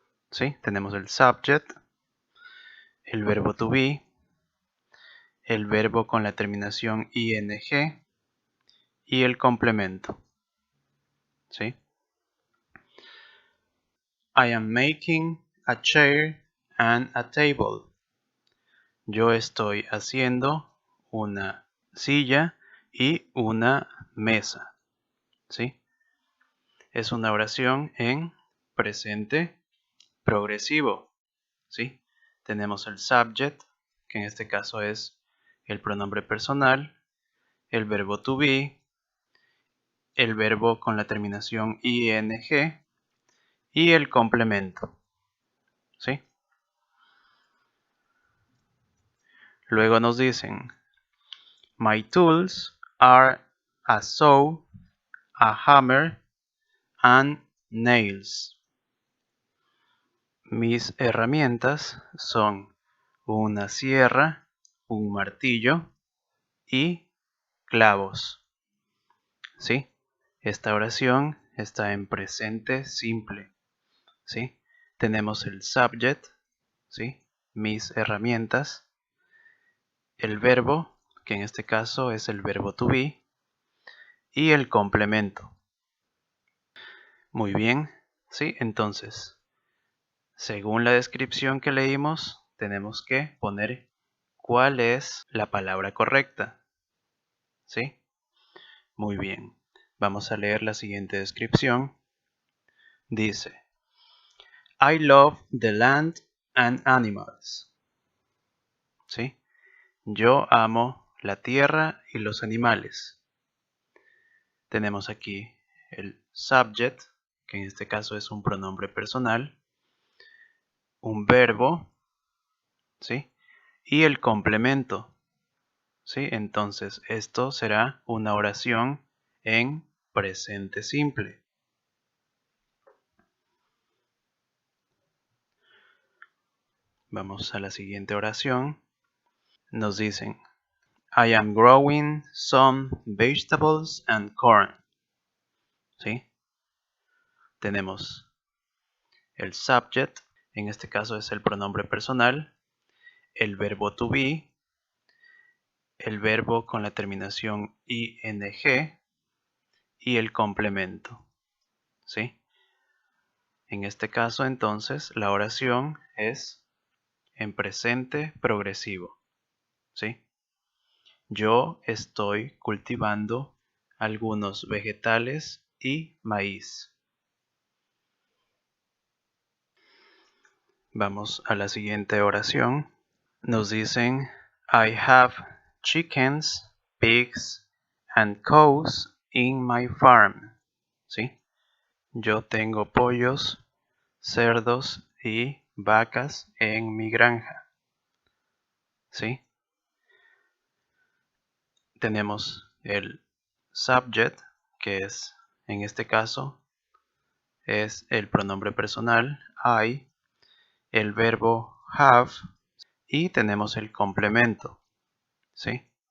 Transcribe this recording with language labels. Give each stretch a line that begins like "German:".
Spanish: ¿Sí? Tenemos el subject, el verbo to be, el verbo con la terminación ing y el complemento. ¿Sí?
English: I am making a chair and a table.
Spanish: Yo estoy haciendo una silla y una mesa. ¿Sí? Es una oración en presente progresivo. ¿Sí? Tenemos el subject, que en este caso es el pronombre personal, el verbo to be, el verbo con la terminación ing y el complemento. ¿Sí? Luego nos dicen,
English: my tools are a saw, a hammer and nails.
Spanish: Mis herramientas son una sierra, un martillo y clavos. ¿Sí? Esta oración está en presente simple. ¿Sí? Tenemos el subject, ¿sí?, mis herramientas, el verbo, que en este caso es el verbo to be, y el complemento. Muy bien, ¿sí? Entonces, según la descripción que leímos, tenemos que poner cuál es la palabra correcta. ¿Sí? Muy bien. Vamos a leer la siguiente descripción. Dice,
English: I love the land and animals.
Spanish: ¿Sí? Yo amo la tierra y los animales. Tenemos aquí el subject, que en este caso es un pronombre personal, un verbo, ¿sí? Y el complemento, ¿sí? Entonces esto será una oración en presente simple. Vamos a la siguiente oración. Nos dicen,
English: I am growing some vegetables and corn.
Spanish: ¿Sí? Tenemos el subject, en este caso es el pronombre personal, el verbo to be, el verbo con la terminación ing y el complemento. ¿Sí? En este caso, entonces, la oración es en presente progresivo. ¿Sí? Yo estoy cultivando algunos vegetales y maíz. Vamos a la siguiente oración. Nos dicen,
English: I have chickens, pigs, and cows in my farm.
Spanish: ¿Sí? Yo tengo pollos, cerdos y vacas en mi granja. ¿Sí? Tenemos el subject, que es, en este caso, es el pronombre personal, I, el verbo have, y tenemos el complemento, ¿sí?